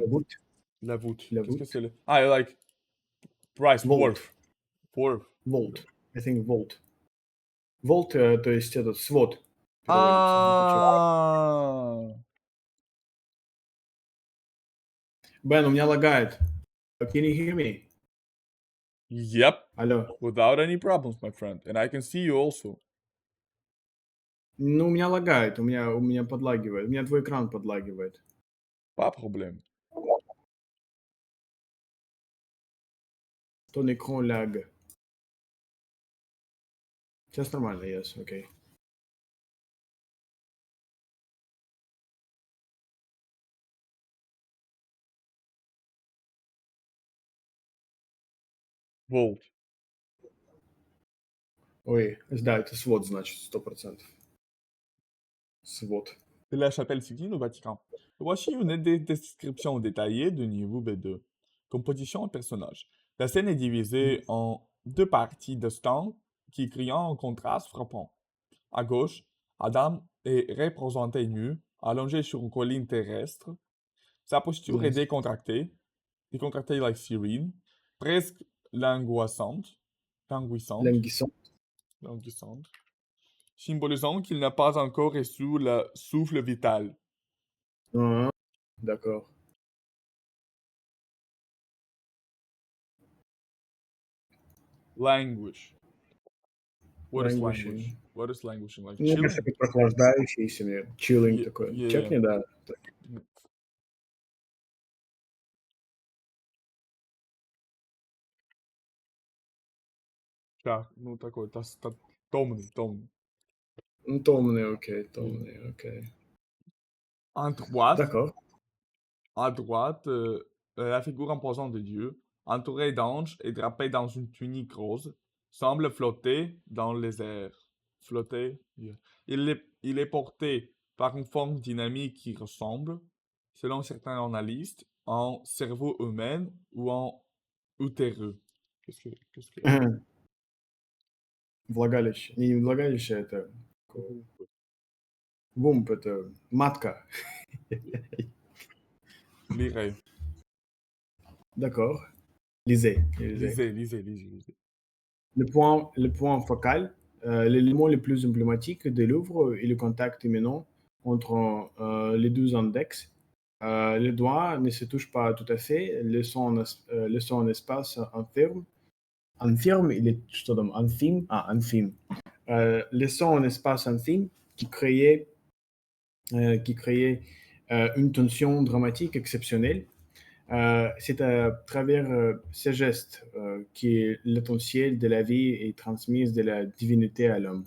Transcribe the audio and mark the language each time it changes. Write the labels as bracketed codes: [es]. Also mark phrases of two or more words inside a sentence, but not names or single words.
[fr] La voûte. La voûte. La Qu'est-ce que voûte. c'est le... [en] Ah, like, price, Volt. worth. Volt. I think Volt. Volt, [ru] то есть этот свод переводится. Потом. Ah! Бен, у меня лагает. [en] Can you hear me? Yep. [ru] Алло. [en] Without any problems, my friend. And I can see you also. [ru] Ну, у меня лагает, у меня подлагивает. У меня твой экран подлагивает. [fr] Pas problème. Ton écran lag. [ru] Сейчас нормально, yes, окей. [en] Volt. [ru] Oui, да, это свод, значит, 100%. Свод. [fr] De la chapelle Sixtine au Vatican. Voici une description détaillée du niveau B2. Composition et personnage. La scène est divisée en deux parties distinctes qui créent un contraste frappant. À gauche, Adam est représenté nu, allongé sur une colline terrestre. Sa posture est [en] Yes. [fr] décontractée [en] like Cyrene, [fr] presque langoissante, languissante, Languissant. languissante, symbolisant qu'il n'a pas encore reçu le souffle vital. Ah, d'accord. [en] Languish. What is Languishing. languish? What is languishing? Like [ru] Мне кажется, [en] chilling? [ru] как прохлаждающийся, нет, chilling [en] Yeah, [ru] такой. [en] yeah. [ru] Чекни, да. Так, ну такой, томный, томный. Ну, томный, окей, Yeah. томный, окей. [fr] En droite, D'accord. à droite, la figure imposante de Dieu, entourée d'anges et drapée dans une tunique rose, semble flotter dans les airs. Flotter. Yeah. Il est porté par une forme dynamique qui ressemble, selon certains analystes, en cerveau humain ou en utéreux. Qu'est-ce que... [ru] Влагалище. Не влагалище, это вумб, это матка. [fr] Lirez. D'accord. Lisez. Lisez. Le point focal, l'élément le plus emblématique de l'œuvre est le contact imminent entre les deux index. Les doigts ne se touchent pas tout à fait, laissant un espace infirme. Infirme, il est [ru] что там, [fr] infime, infime. Laissant un espace infime qui créait une tension dramatique exceptionnelle. C'est à travers ces gestes que l'essentiel de la vie est transmise de la divinité à l'homme.